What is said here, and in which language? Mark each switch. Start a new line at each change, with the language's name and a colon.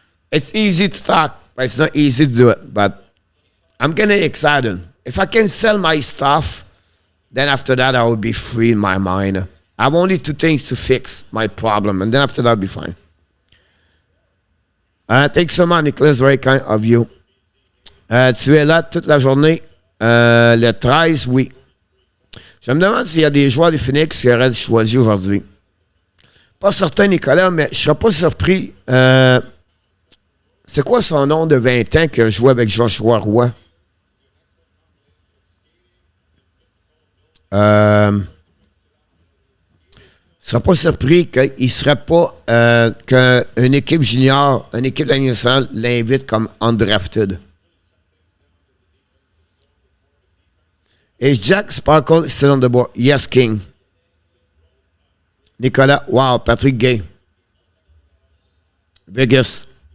English: It's easy to talk, but it's not easy to do it. But I'm getting excited. If I can sell my stuff, then after that I will be free in my mind. I have only 2 things to fix my problem, and then after that I'll be fine. Thanks so much, Nicholas. Very kind of you.
French: Tu es là toute la journée. Le 13, oui. Je me demande s'il y a des joueurs de Phoenix qui auraient choisi aujourd'hui. Pas certain, Nicolas, mais je ne serais pas surpris. C'est quoi son nom de 20 ans qui a joué avec Joshua Roy? Je ne serais pas surpris qu'il ne serait pas qu'une équipe junior, une équipe de la nationale l'invite comme undrafted.
English: Is Jack Sparkle still on the board? Yes, King. Nicolas, wow, Patrick Gay. Vegas.